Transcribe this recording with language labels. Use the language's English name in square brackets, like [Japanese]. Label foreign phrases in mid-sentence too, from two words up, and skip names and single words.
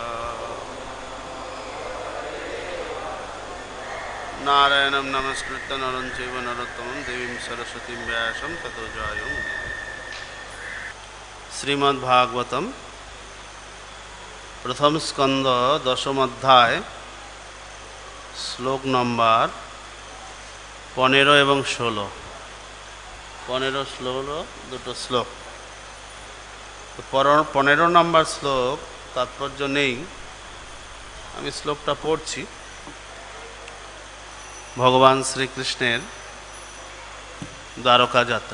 [Sanskrit] नारायणं नमस्कृत्य नरं चैव नरोत्तमं देवीं सरस्वतीं व्यासं ततो जयमुदीरये। [Bangla] শ্রীমদ্ভাগবতম প্রথম স্কন্দ দশম অধ্যায় শ্লোক নম্বর 15 এবং 16। 15-16 দুটো শ্লোক। 15 নম্বর শ্লোক তাৎপর্য নেই, আমি শ্লোকটা পড়ছি। ভগবান শ্রীকৃষ্ণের দ্বারকা যাত্রা।